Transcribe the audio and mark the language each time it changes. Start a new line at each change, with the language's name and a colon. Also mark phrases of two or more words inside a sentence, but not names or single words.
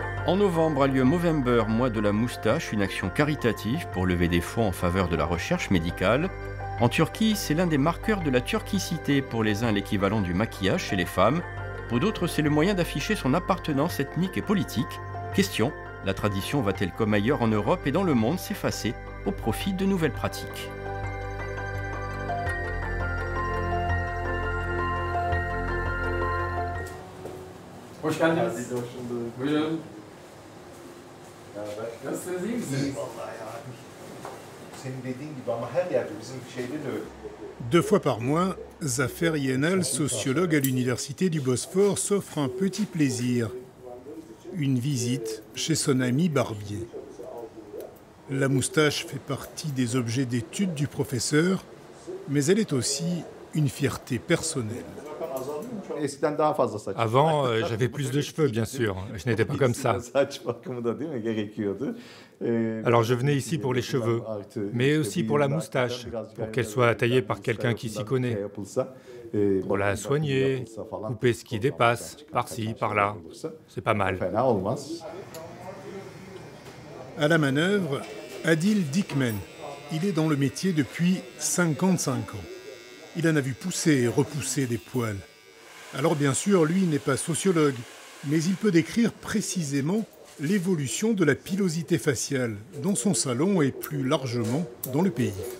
French: En novembre a lieu Movember, mois de la moustache, une action caritative pour lever des fonds en faveur de la recherche médicale. En Turquie, c'est l'un des marqueurs de la turquicité, pour les uns l'équivalent du maquillage chez les femmes. Pour d'autres, c'est le moyen d'afficher son appartenance ethnique et politique. Question, la tradition va-t-elle comme ailleurs en Europe et dans le monde s'effacer au profit de nouvelles pratiques ?
Turkish: Hoş geldiniz. Buyurun. Nasılsınız, iyi misiniz? Vallahi abi. Senin dediğin gibi ama her yerde bizim şeyde de öyle.
French: 2 fois par mois, Zafer Yenal, sociologue à l'université du Bosphore, s'offre un petit plaisir. Une visite chez son ami barbier. La moustache fait partie des objets d'étude du professeur, mais elle est aussi une fierté personnelle.
Turkish: Eskiden daha fazla saç.
French: Avant, j'avais plus de cheveux, bien sûr. Je n'étais pas comme ça.
Turkish: Saç bakımı da değil mi gerekiyordu.
French: Alors je venais ici pour les cheveux, mais aussi pour la moustache, pour qu'elle soit taillée par quelqu'un qui s'y connaît. Pour la soigner, couper ce qui dépasse, par-ci, par-là. C'est pas mal.
Turkish: Fena olmaz.
French: À la manœuvre, Adil Dikmen. Il est dans le métier depuis 55 ans. Il en a vu pousser et repousser des poils. Alors bien sûr, lui n'est pas sociologue, mais il peut décrire précisément l'évolution de la pilosité faciale dans son salon et plus largement dans le pays.